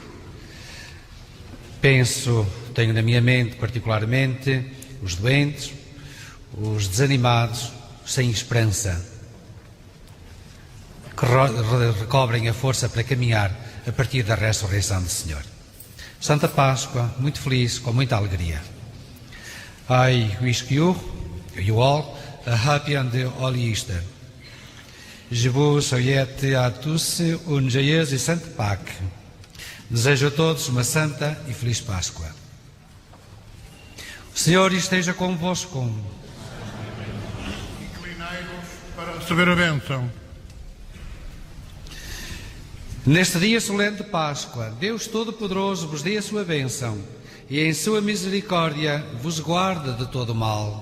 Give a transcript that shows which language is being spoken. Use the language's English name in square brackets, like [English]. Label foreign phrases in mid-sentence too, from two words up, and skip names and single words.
[Portuguese] Tenho na minha mente particularmente os doentes, os desanimados, os sem esperança, que recobrem a força para caminhar a partir da ressurreição do Senhor. Santa Páscoa, muito feliz, com muita alegria. [English] I wish you all a happy and holy Easter. [French] Je vous souhaite à tous une joyeuse et sainte Pâques. [Portuguese] Desejo a todos uma santa e feliz Páscoa. O Senhor esteja convosco. Inclinai-vos para receber a bênção. Neste dia solene de Páscoa, Deus Todo-Poderoso vos dê a sua bênção e em sua misericórdia vos guarde de todo o mal.